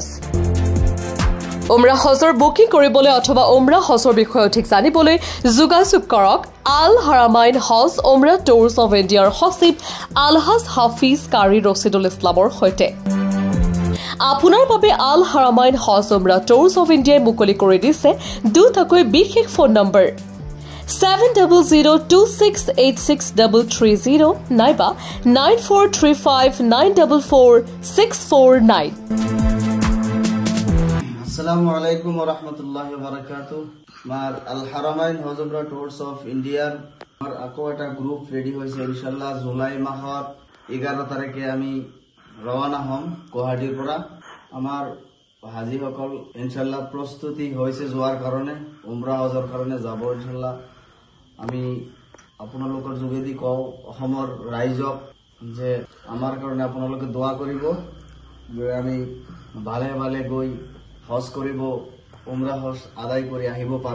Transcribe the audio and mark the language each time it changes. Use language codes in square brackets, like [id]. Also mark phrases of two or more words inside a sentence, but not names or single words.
[as] উমৰাহ হজৰ বুকিং কৰিবলৈ অথবা উমৰাহ হজৰ বিষয়ে অধিক জানিবলৈ যোগাযোগ কৰক আল হাৰামাইন হজ উমৰাহ টুৰছ অৱ ইণ্ডিয়াৰ সচিব আলহাজ হাফিজ কাৰী ৰছিদুল ইছলামৰ সৈতে। আপোনাৰ বাবে আল হাৰামাইন হজ উমৰাহ টুৰছ অৱ ইণ্ডিয়াই মুকলি কৰি দিছে দুটাকৈ বিশেষ ফোন নম্বৰ 7002686330 নাইবা 9435944649। [ar] السلام عليكم ورحمة الله وبركاته. [bn] মার আল হারামাইন হজ উমরাহ টুরস অফ ইন্ডিয়ার আমার আকো একটা [en] group ready [bn] হয়েছে। [as] ইনশাআল্লাহ জুলাই মাহৰ 11 তাৰিখে আমি ৰৱানা হম গুৱাহাটীৰ পৰা। আমাৰ হাজিসকল ইনশাআল্লাহ প্ৰস্তুতি হৈছে যোৱাৰ কাৰণে, উমৰাহ হজৰ কাৰণে যাব ইনশাআল্লাহ। আমি আপোনালোকৰ যোগেদি কওঁ অসমৰ ৰাইজক যে আমাৰ কাৰণে আপোনালোকে দোৱা কৰিব যে আমি ভালে ভালে গৈ হজ কৰিব, উমৰাহ হজ আদায় কৰি আহিব পাৰো।